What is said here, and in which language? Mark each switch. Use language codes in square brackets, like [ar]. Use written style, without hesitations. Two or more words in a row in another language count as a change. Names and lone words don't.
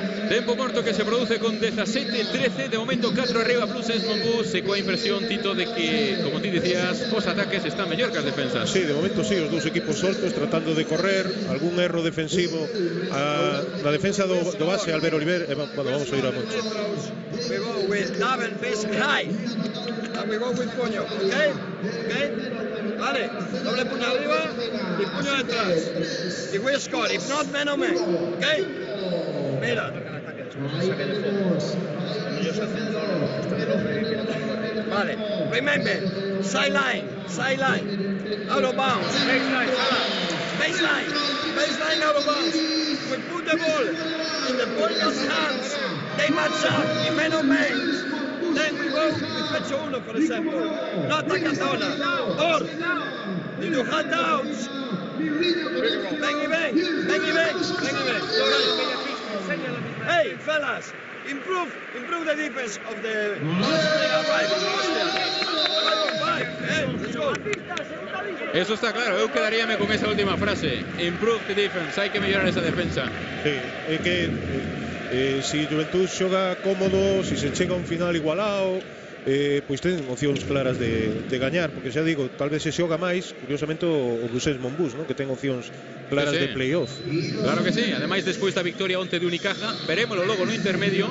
[gl] Tempo morto que se produce con 17-13, de momento 4 arriba Bruxelles Monbus, e coa impresión, Tito, de que, como ti decías, os ataques están mellor que as defensas. Sí, de momento sí, os dous equipos soltos tratando de correr, algún erro defensivo na defensa do base Albert Oliver. [es] Bueno, vamos a ir a Moncho. [en] We go with double facing high. And we go with puño, okay? [es] Vale, doble puño arriba y puño detrás. [en] Y we score, if not, man on man, okay? [es] Mira, vale, [en] remember, sideline, out of bounds, baseline out of bounds. We put the ball in the opponent's hands, they match up, in man on man. Then we go with Pecho 1, for example, not Takatola, or you do handouts. Bang. Hey, fellas, improve the defense of the let's go. [gl] Eso está claro, eu quedaríame con esa última frase. [en] Improve the defense, [gl] hai que mellorar esa defensa. Sí, é que si Juventud xoga cómodo, si se chega a un final igualado, pois ten opcións claras de gañar, porque xa digo, tal vez se xoga máis, curiosamente o Bruxelles Monbus, ¿no? Que ten opcións claras de playoff. Claro que sí, ademais despois da victoria onte de Unicaja, verémoslo logo no intermedio.